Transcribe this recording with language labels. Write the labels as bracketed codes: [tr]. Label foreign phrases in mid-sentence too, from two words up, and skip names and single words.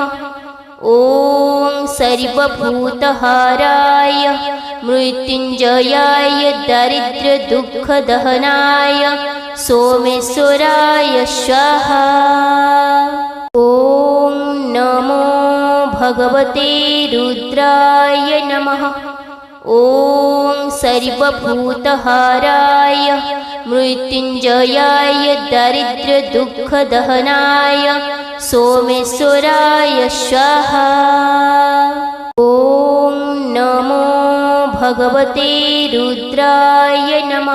[sa] ओम सर्वभूतहाराय मृत्युंजयाय दारिद्र्य दुःख दहनाय सोमेश्वराय स्वाहा। ഭഗവതേ രുദ്രായ നമഃ. ഓം സർവഭൂതഹാരായ മൃത്യുഞ്ജയായ ദരിദ്രദുഃഖദഹനായ സോമേശ്വരായ സ്വാഹ. ഓം നമോ ഭഗവതേ രുദ്രായ നമഃ.